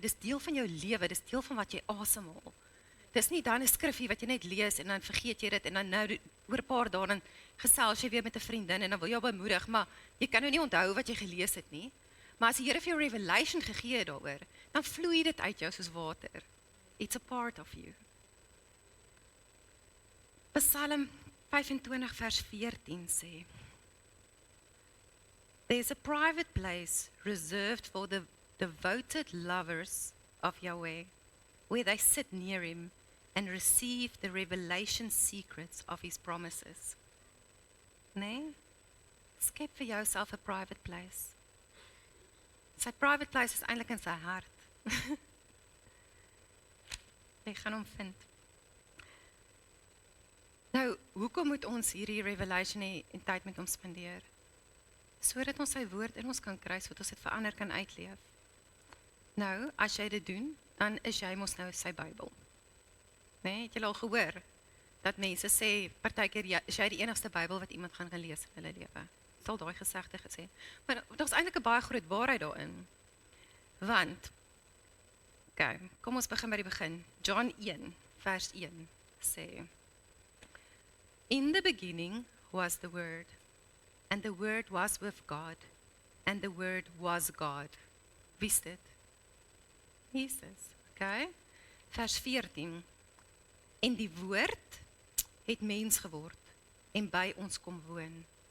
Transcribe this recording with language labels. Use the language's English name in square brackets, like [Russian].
[Afrikaans] Dis deel van jou lewe, dis deel van wat jy asemhaal. Dis nie dan 'n skrifgie wat jy net lees en dan vergeet jy dit en dan nou oor 'n paar dae dan gesels jy weer met 'n vriendin en dan wil jy haar bemoedig, maar jy kan nou nie onthou wat jy gelees het nie. Maar as die Here vir jou revelation gegee het daaroor, dan vloei dit uit jou soos water. [English] It's a part of you. [Afrikaans] Psalm 25 vers 14 sê, There's a private place reserved for the devoted lovers of Yahweh, where they sit near him and receive the revelation secrets of his promises. Nee? Skep vir jouself 'n private place. Sy private place is eintlik in sy hart. Jy gaan hom vind. Nou, hoekom moet ons hierdie revelation hê en tyd met hom spandeer? Sodat ons sy woord in ons kan kry, sodat ons dit vir ander kan uitleef. Nou, as jy dit doen, dan is jy mos nou sy Bybel. Nee, het julle al gehoor? dat mense sê, partykeer, ja, is jy die enigste Bybel wat iemand gaan lees in hulle lewe. Sal daai gesegde gesê. Maar daar's eintlik 'n baie groot waarheid daarin. Want, okay, kom ons begin by die begin. [English] John 1, [Afrikaans] vers 1 sê, [English] In the beginning was the Word, and the Word was with God, and the Word was God. [Afrikaans] Wie is dit? Jesus, okay? Vers 14, En die Woord het mens geword, en by ons kom woon.